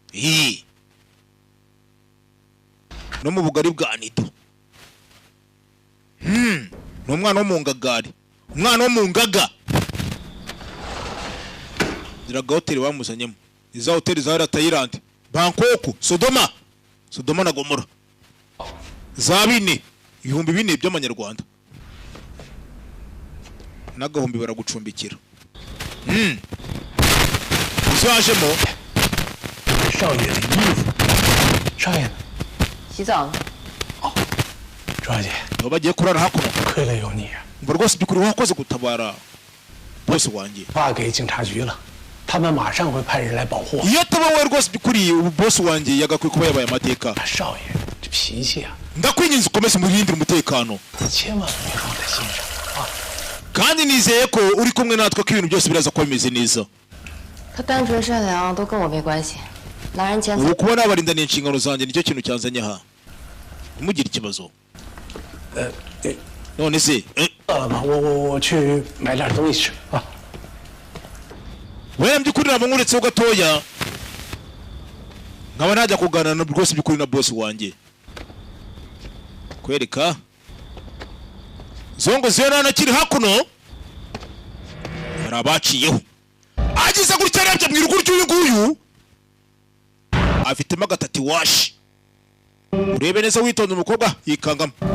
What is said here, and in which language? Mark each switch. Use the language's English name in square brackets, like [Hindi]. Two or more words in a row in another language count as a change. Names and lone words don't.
[Kinyarwanda] no mu bugari bwa nido ni umwana wo mu ngagari umwana wo mu ngaga ziraga hoteli bamuzanyemo iza hoteli za Thailand Bangkok Sodoma na Gomora za 4 ibihumbi 4 by'amanyarwanda n'agahumbi baragucumbikira uzajemo [Chinese] 少爷的衣服。少爷，洗澡呢？少爷， [Kinyarwanda] bagiye kurara hakuno [Chinese] 亏了有你， [Kinyarwanda] ngo rwose byukuri wakoze gutabara boss wanjye [Chinese] 发给警察局了，他们马上会派人来保护我。 [Kinyarwanda] iyo atabawe rwose byukuri boss wanjye yagakwiye kuba yabaye amateka [Chinese] 少爷，这脾气啊， [Kinyarwanda] ndakwinginze ukomeze umurindire umutekano [Chinese] 千万别放在心上啊。 [Kinyarwanda] kandi nizeye ko uri kumwe natwe ko ibintu byose biraza kuba bimeze neza [Chinese] 他单纯善良都跟我没关系，拿人钱财 [Kinyarwanda] ubu kuba nabarinda ni inshingano zanjye nicyo kintu cyanzanye aha ntimugire ikibazo none se [Chinese] 饿了吗？我去买点东西吃啊。 [Kinyarwanda] wewe byukuri ntabwo nkuretseho gatoya nkaba najya kuganira rwose byukuri na boss wanjye kwereka zongo zera nakiri hakuno hari abaciyeho agize gutya rebye mu irugu ry'uyu nguyu afitemo agatatiwashi urebe neza witonda umukobwa yikangamo